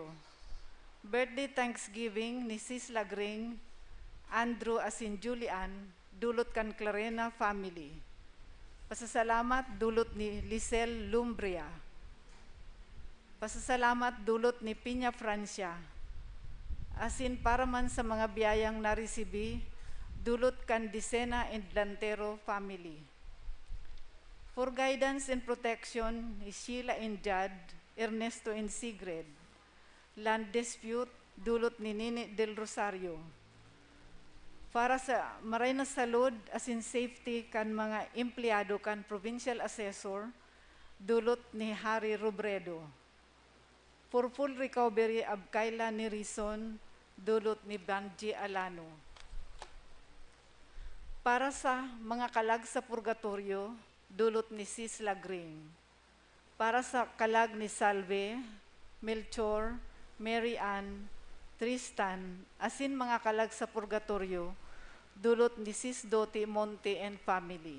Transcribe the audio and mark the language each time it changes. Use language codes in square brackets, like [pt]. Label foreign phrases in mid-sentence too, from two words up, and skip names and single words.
[en] Birthday Thanksgiving [bik] ni Sis Lagring, Andrew asin Julian, dulot kan Clarena family. Pasasalamat dulot ni Lisel Lumbria. Pasasalamat dulot ni Piña Francia. Asin para man sa mga biyayang naresibi, dulot kan Disena and Lantero family. [en] For guidance and protection ni Sheila and Jad, Ernesto and Sigrid. Land dispute, [bik] dulot ni Nini del Rosario. Para sa maray na salud asin safety kan mga empleyado kan Provincial Assessor, dulot ni Harry Robredo. [en] For full recovery of Kayla ni Rison, [bik] dulot ni [en] Banji Alano. [bik] Para sa mga kalag sa purgatorio, dulot ni Sis Lagring. Para sa kalag ni Salve, Melchor, Mary Ann, Tristan, asin mga kalag sa purgatorio, dulot ni Sis Doti Monte and family.